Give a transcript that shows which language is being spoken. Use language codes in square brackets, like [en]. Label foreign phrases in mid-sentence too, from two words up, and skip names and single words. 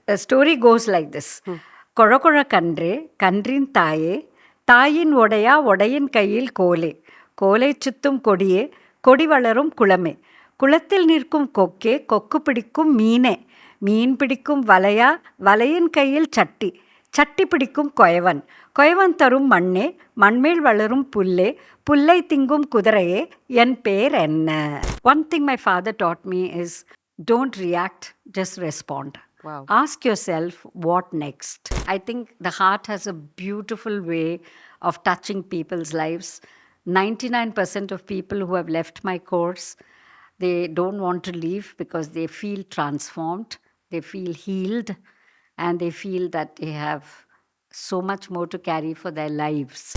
[en] a story goes like this. [ta] கோர கோர கண்ட்ரே, கண்ட்ரின் தாயே, தாயின் ஓடையா, ஓடையின் கையில் கோலே, கோல் சுற்றும் கொடியே, கொடி வளரும் குளமே, குளத்தில் நிற்கும் கொக்கே கொக்கு பிடிக்கும் மீனே மீன் பிடிக்கும் வலையா வலையின் கையில் சட்டி சட்டி பிடிக்கும் கொயவன் கொயவன் தரும் மண்ணே மண்மேல் வளரும் புல்லே புல்லை திங்கும் குதிரையே என் பேர் என்ன. [en] One thing my father taught me is don't react, just respond. Wow. Ask yourself what next. I think the heart has a beautiful way of touching people's lives. 99% of people who have left my course, they don't want to leave because they feel transformed, they feel healed, and they feel that they have so much more to carry for their lives.